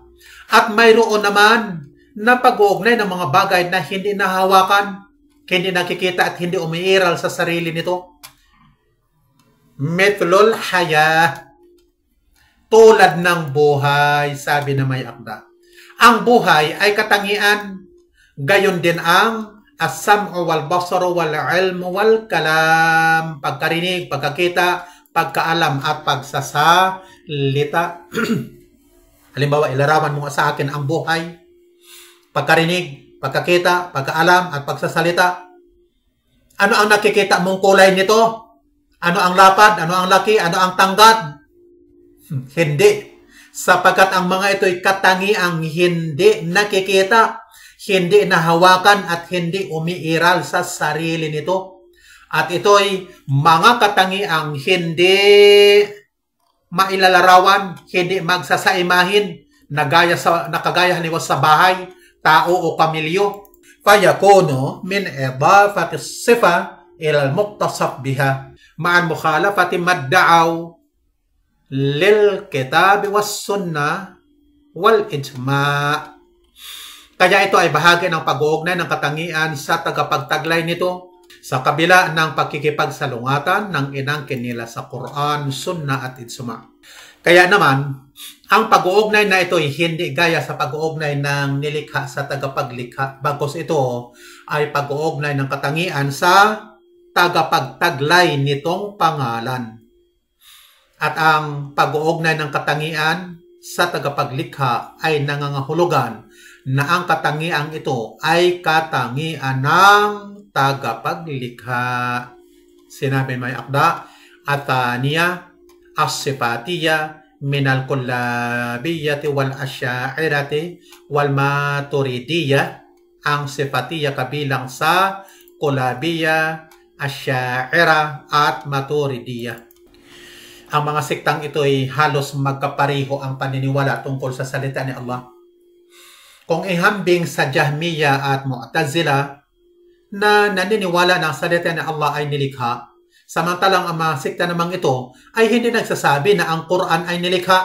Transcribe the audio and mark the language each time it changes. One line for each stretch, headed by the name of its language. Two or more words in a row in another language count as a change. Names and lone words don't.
Filipino: At mayroon naman na pag-uugnay ng mga bagay na hindi nahawakan, hindi nakikita at hindi umiiral sa sarili nito.
Arabic: مثل الحياة,
Filipino: tulad ng buhay, sabi na may akda. Ang buhay ay katangian, gayon din ang
Arabic: السمع والبصر والعلم والكلام,
Filipino: pagkarinig, pagkakita, pagkaalam at pagsasalita. Halimbawa, ilarawan mo sa akin ang buhay, pagkarinig, pagkakita, pagkaalam at pagsasalita. Ano ang nakikita mong kulay nito? Ano ang lapad? Ano ang laki? Ano ang tangkad? Hindi. Sapagkat ang mga ito'y katangiang hindi nakikita, hindi nahawakan at hindi umiiral sa sarili nito. At ito'y mga katangiang hindi mailalarawan, hindi magsasaimahin, nakagaya halimbawa sa bahay, tao o pamilyo.
Arabic: فيكون من إضافة صفة إلى المقتصب بها معا مخالفة ما ادعوا للكتاب والسنة والإجماع'.
Filipino: Kaya ito ay bahagi ng pag-uugnay ng katangian sa tagapagtaglay nito sa kabila ng pakikipagsalungatan ng inangkin nila sa Quran, Sunnah at Ijma. Kaya naman, ang pag-uugnay na ito ay hindi gaya sa pag-uugnay ng nilikha sa tagapaglikha. Bagkus ito ay pag-uugnay ng katangian sa tagapagtaglay nitong pangalan. At ang pag-uugnay ng katangian sa tagapaglikha ay nangangahulugan na ang katangian ito ay katangian ng tagapaglikha. Sinabi may akda,
Arabic: الثانية الصفاتية من الكلابية والأشاعرة والماتريدية.
Filipino: Ang sifatiya kabilang sa kullabiya, asya'ira at maturidiyya. Ang mga siktang ito ay halos magkapareho ang paniniwala tungkol sa salita ni Allah. Kung ihambing sa Jahmiya at Mu'tazila na naniniwala na ang salita ni Allah ay nilikha, samantalang ang mga sikta namang ito ay hindi nagsasabi na ang Quran ay nilikha.